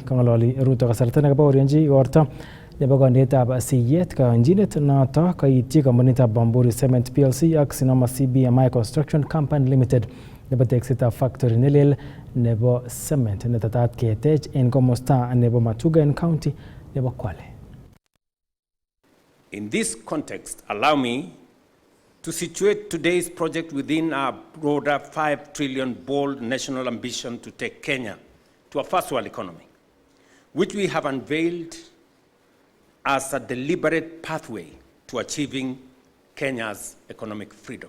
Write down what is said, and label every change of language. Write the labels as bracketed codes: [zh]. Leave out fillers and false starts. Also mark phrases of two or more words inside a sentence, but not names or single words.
[kln] Kong'ololi Ruto kasarta nekabaorionji igorto nebo kandoindetab siyet kayonjinet noto kaityi kompunitab Bamburi Cement PLC ak Sinoma CBMI Construction Company Limited nebo teksetab factory nelel nebo cement netetat ketech en komosta nebo Matuga en county nebo Kwale. [en] In this context, allow me to situate today's project within our broader 5 trillion bold national ambition to take Kenya to a first world economy, which we have unveiled as a deliberate pathway to achieving Kenya's economic freedom.